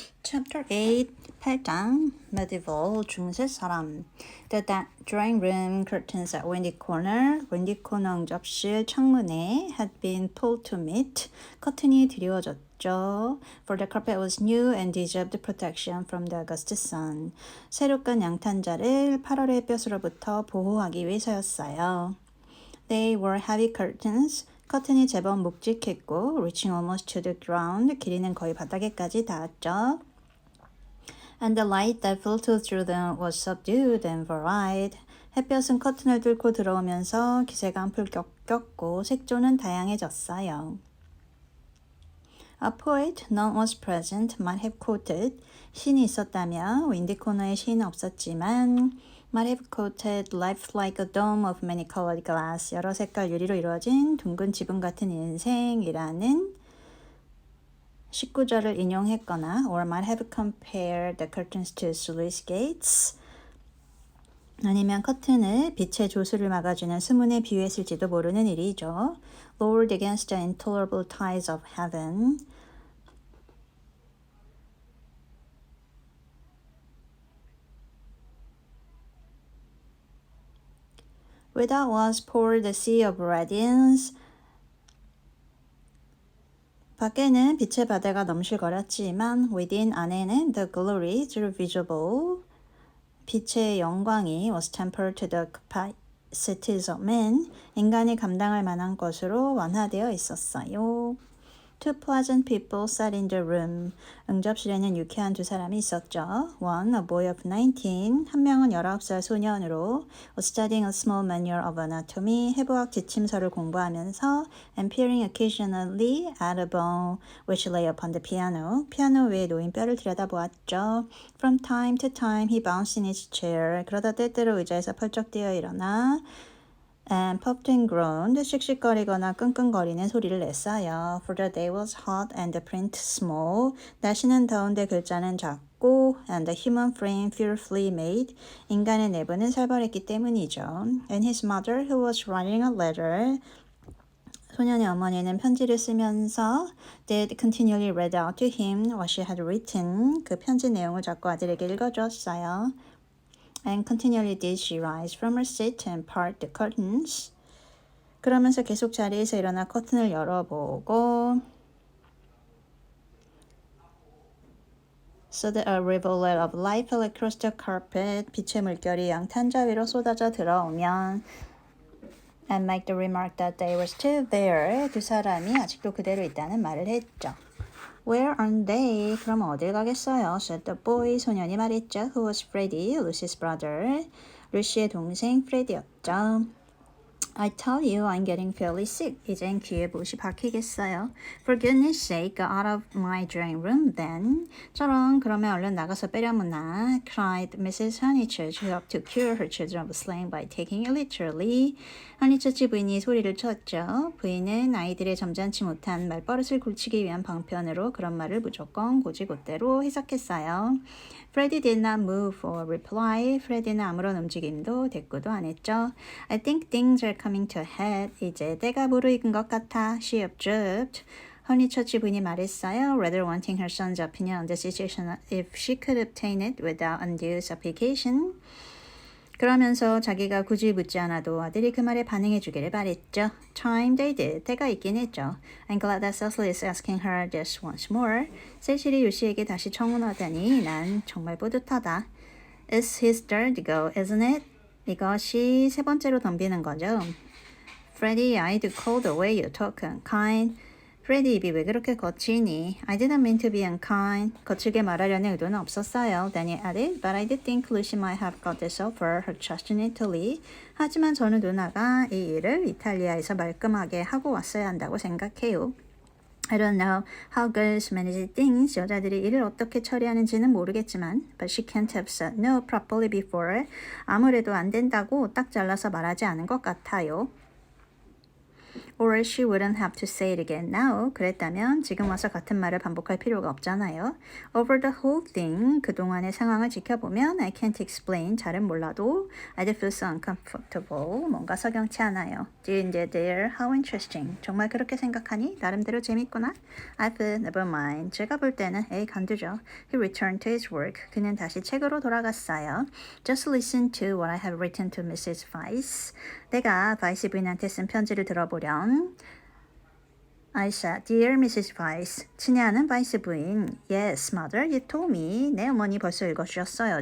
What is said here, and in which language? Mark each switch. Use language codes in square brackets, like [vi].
[en] Chapter 8, [ko] 8장 [en] Medieval [ko] 중세 사람 [en] The drawing room curtains at windy corner [ko] 응접실 창문에 [en] had been pulled to meet [ko] 커튼이 드리워졌죠. [en] For the carpet was new and deserved protection from the August sun. [ko] 새로 깐 양탄자를 8월의 햇볕으로부터 보호하기 위해서였어요. [en] They were heavy curtains. [ko] 커튼이 제법 묵직했고 [en] reaching almost to the ground. [ko] 길이는 거의 바닥에까지 닿았죠. [en] And the light that filtered through them was subdued and varied. [ko] 햇볕은 커튼을 뚫고 들어오면서 기세가 붉혔고 색조는 다양해졌어요. [en] A poet, none was present, might have quoted. [ko] 신이 있었다면 윈디 코너에 시는 없었지만 [en] might have quoted life like a dome of many-colored glass. [ko] 여러 색깔 유리로 이루어진 둥근 지붕 같은 인생이라는 19절을 인용했거나 [en] or might have compared the curtains to sluice gates. [ko] 아니면 커튼을 빛의 조수를 막아주는 수문에 비유했을지도 모르는 일이죠. [en] Lowered against the intolerable tides of heaven. Without was poured the sea of radiance. [ko] 밖에는 빛의 바다가 넘실거렸지만 [en] within [ko] 안에는 [en] the glory through visible. [ko] 빛의 영광이 [en] was tempered to the capacities of man. [ko] 인간이 감당할 만한 것으로 완화되어 있었어요. [en] Two pleasant people sat in the room. [ko] 응접실에는 유쾌한 두 사람이 있었죠. [en] One, a boy of 19. [ko] 한 명은 19살 소년으로 [en] was studying a small manual of anatomy. [ko] 해부학 지침서를 공부하면서 [en] and peering occasionally at a bone which lay upon the piano. [ko] 피아노 위에 놓인 뼈를 들여다보았죠. [en] From time to time he bounced in his chair. [ko] 그러다 때때로 의자에서 펄쩍 뛰어 일어나 [en] and puffed and groaned. [ko] 씩씩거리거나 끙끙거리는 소리를 냈어요. [en] For the day was hot and the print small. [ko] 날씨는 더운데 글자는 작고 [en] and the human frame fearfully made. [ko] 인간의 내부는 살벌했기 때문이죠. [en] And his mother, who was writing a letter. [ko] 소년의 어머니는 편지를 쓰면서 [en] did continually read out to him what she had written. [ko] 그 편지 내용을 자꾸 아들에게 읽어주었어요. [en] And continually did she rise from her seat and part the curtains. [ko] 그러면서 계속 자리에서 일어나 커튼을 열어보고 [en] So that a rivulet of light fell across the carpet. [ko] 빛의 물결이 양탄자 위로 쏟아져 들어오면 [en] and make the remark that they were still there. [ko] 두 사람이 아직도 그대로 있다는 말을 했죠. [en] Where aren't they? [ko] 그럼 어딜 가겠어요? [en] said the boy. [ko] 소년이 말했죠. [en] Who was Freddie? Lucy's brother. [ko] 루시의 동생 프레디였죠. [en] I tell you, I'm getting fairly sick. [ko] 이젠 귀에 못이 박히겠어요. [en] For goodness sake, go out of my drawing room then. [ko] 저런, 그러면 얼른 나가서 빼려무나. [en] cried Mrs. Honeychurch, who hoped to cure her children of slang by taking it literally. [ko] 허니처치 부인이 소리를 쳤죠. 부인은 아이들의 점잖지 못한 말버릇을 고치기 위한 방편으로 그런 말을 무조건 곧이곧대로 해석했어요. [en] Freddie did not move for reply. [ko] Freddie는 아무런 움직임도 대꾸도 안 했죠. [en] I think things are coming to a head. [ko] 이제 때가 무르익은 것 같아. [en] She observed. [ko] 허니처치 부인이 말했어요. [en] Rather wanting her son's opinion on the situation if she could obtain it without undue supplication. [ko] 그러면서 자기가 굳이 묻지 않아도 아들이 그 말에 반응해 주기를 바랬죠. [en] Time they did. [ko] 때가 있긴 했죠. [en] I'm glad that Cecily is asking her this once more. [ko] 세실이 유시에게 다시 청혼하다니 난 정말 뿌듯하다. [en] It's his third go, isn't it? [ko] 이것이 세 번째로 덤비는 거죠. [en] Freddie, I'd call the way you talk unkind. [ko] 프레디 입이 왜 그렇게 거치니? [en] I didn't mean to be unkind. [ko] 거칠게 말하려는 의도는 없었어요. [en] Then he added, but I did think Lucy might have got this over her trust in Italy. [ko] 하지만 저는 누나가 이 일을 이탈리아에서 말끔하게 하고 왔어야 한다고 생각해요. [en] I don't know how girls manage things. [ko] 여자들이 일을 어떻게 처리하는지는 모르겠지만 [en] but she can't have said no properly before. [ko] 아무래도 안 된다고 딱 잘라서 말하지 않은 것 같아요. [en] Or she wouldn't have to say it again now. [ko] 그랬다면 지금 와서 같은 말을 반복할 필요가 없잖아요. [en] Over the whole thing, [ko] 그동안의 상황을 지켜보면 [en] I can't explain, [ko] 잘은 몰라도 [en] I'd feel so uncomfortable, [ko] 뭔가 석연치 않아요. [en] Dear, how interesting. [ko] 정말 그렇게 생각하니? 나름대로 재밌구나. [en] I've never mind. [ko] 제가 볼 때는 에이 간두죠. [en] He returned to his work. [ko] 그는 다시 책으로 돌아갔어요. [en] Just listen to what I have written to Mrs. Weiss. [ko] 내가 바이스 부인한테 쓴 편지를 들어보렴. [en] I said, Dear Mrs. [ko] Weiss, 친애하는 바이스 부인. [en] Yes, mother, you told me. [ko] 내 어머니 벌써 읽어주셨어요.